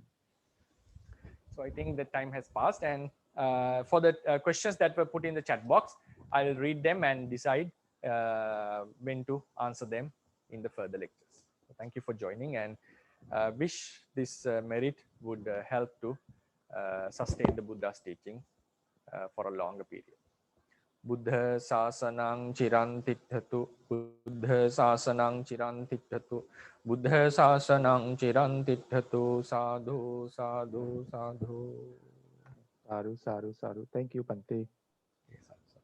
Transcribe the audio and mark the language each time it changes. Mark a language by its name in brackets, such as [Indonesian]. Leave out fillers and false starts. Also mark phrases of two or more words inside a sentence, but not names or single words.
[English] So I think the time has passed, and for the questions that were put in the chat box, I'll read them and decide when to answer them in the further lectures. So thank you for joining, and wish this merit would help to sustain the Buddha's teaching for a longer period. [Pali] Buddha sasanang chirantithatu, Buddha sasanang chirantithatu, Buddha sasanang chirantithatu, sadhu, sadhu, sadhu. Sadhu, sadhu, sadhu. [English] Thank you, Bhante. Yes,